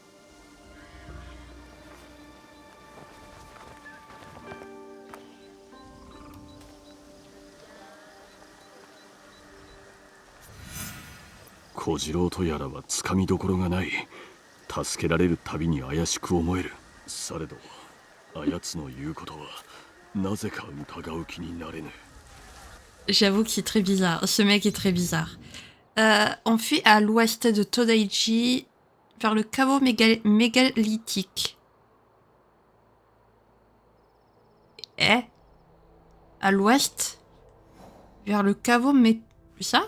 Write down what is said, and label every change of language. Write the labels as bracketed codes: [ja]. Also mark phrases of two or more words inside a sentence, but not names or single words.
[ja] 小次郎とやらはつかみどころがない。助けられるたびに怪しく思える。されどあやつの言うことはなぜか疑う気になれぬ。 [fr] J'avoue que c'est très bizarre. Ce mec est très bizarre. On fuit à l'ouest de Todaichi vers le caveau mégalithique. Eh? À l'ouest vers le caveau ça?